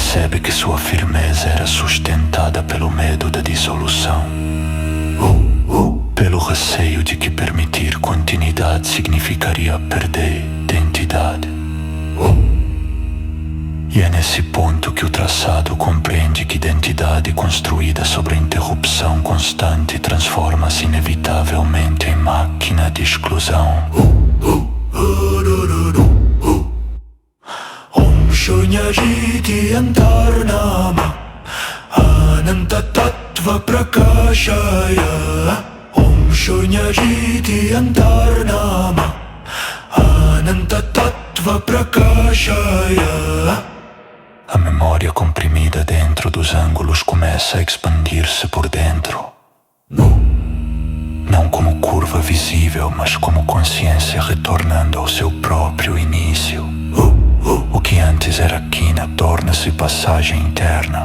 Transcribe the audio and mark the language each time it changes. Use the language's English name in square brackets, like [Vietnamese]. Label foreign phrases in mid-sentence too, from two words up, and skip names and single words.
[Portuguese] percebe que sua firmeza era sustentada pelo medo da dissolução, pelo receio de que permitir continuidade significaria perder identidade. E é nesse ponto que o traçado compreende que identidade construída sobre a interrupção constante transforma-se inevitavelmente em máquina de exclusão. [Sanskrit] Om Shunyajiti Antarnama Ananta Tattva Prakashaya. Om Shunyajiti Antarnama Ananta Tattva Prakashaya. [Portuguese] A memória comprimida dentro dos ângulos começa a expandir-se por dentro. Não como curva visível, mas como consciência retornando ao seu próprio início. O que antes era quina torna-se passagem interna.